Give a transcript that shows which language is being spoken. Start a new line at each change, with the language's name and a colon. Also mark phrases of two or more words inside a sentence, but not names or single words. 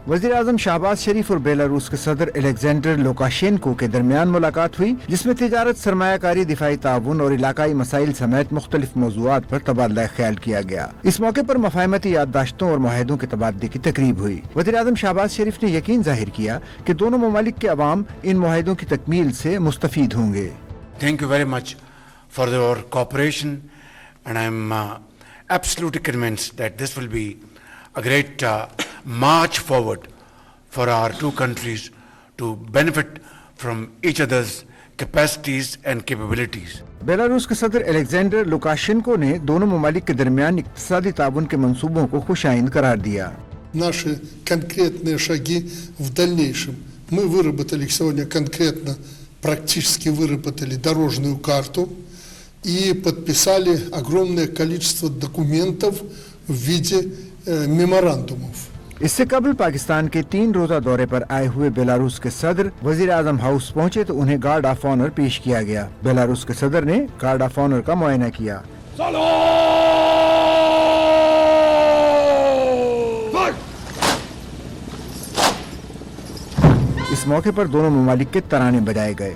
Urdu: وزیر اعظم شہباز شریف اور بیلاروس کے صدر الیگزینڈر لوکاشینکو کے درمیان ملاقات ہوئی، جس میں تجارت، سرمایہ کاری، دفاعی تعاون اور علاقائی مسائل سمیت مختلف موضوعات پر تبادلہ خیال کیا گیا. اس موقع پر مفاہمتی یادداشتوں اور معاہدوں کے تبادلے کی تقریب ہوئی. وزیر اعظم شہباز شریف نے یقین ظاہر کیا کہ دونوں ممالک کے عوام ان معاہدوں کی تکمیل سے مستفید ہوں گے.
English: Thank you very much for your cooperation, and I'm absolutely convinced that this will be a great march forward for our two countries to benefit from each other's capacities and capabilities.
Urdu: بیلاروس کے صدر الیگزینڈر لوکاشینکو نے دونوں ممالک کے درمیان اقتصادی تعاون کے منصوبوں کو خوش آئند قرار دیا.
Russian: Наши конкретные шаги в дальнейшем. Мы выработали сегодня конкретно, практически выработали дорожную карту и подписали огромное количество документов в виде меморандумов.
Urdu: اس سے قبل پاکستان کے 3 روزہ دورے پر آئے ہوئے بیلاروس کے صدر وزیر اعظم ہاؤس پہنچے تو انہیں
English: guard of honour
Urdu: پیش کیا گیا. بیلاروس کے صدر نے
English: guard of honour
Urdu: کا معائنہ کیا۔ اس موقع پر دونوں ممالک کے ترانے بجائے گئے.